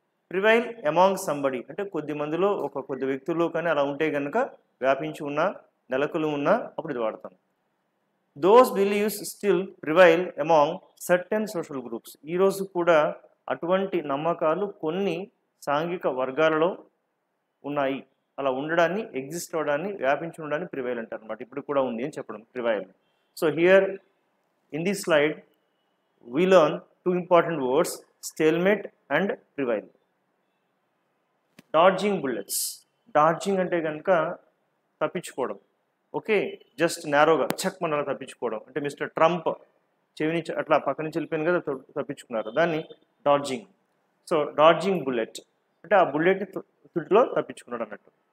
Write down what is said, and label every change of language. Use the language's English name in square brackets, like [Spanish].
[English] prevail among somebody [Telugu] అంటే కొద్ది మందిలో, కొద్ది వ్యక్తుల్లో కానీ అలా ఉంటే కనుక వ్యాపించి ఉన్న, నెలకొలు ఉన్నా అప్పుడు ఇది వాడతాం. [English] Those beliefs still prevail among certain social groups. [Telugu] ఈరోజు కూడా అటువంటి నమ్మకాలు కొన్ని సాంఘిక వర్గాలలో ఉన్నాయి. అలా ఉండడాన్ని, ఎగ్జిస్ట్ అవడాన్ని, వ్యాపించి ఉండడాన్ని ప్రివైల్ అంటారు అనమాట. ఇప్పుడు కూడా ఉంది అని చెప్పడం prevail. [English] So here in this slide we learn two important words, stalemate and prevail. Dodging bullets. [Telugu] Dodging అంటే కనుక తప్పించుకోవడం. ఓకే, జస్ట్ నేరోగా మన తప్పించుకోవడం. అంటే మిస్టర్ ట్రంప్ చెవిని అట్లా పక్క నుంచి వెళ్ళిపోయింది కదా, తప్పించుకున్నారు, దాన్ని డాడ్జింగ్. సో డాడ్జింగ్ బుల్లెట్ అంటే ఆ బుల్లెట్ని తుడిలో తప్పించుకున్నాడు అన్నట్టు.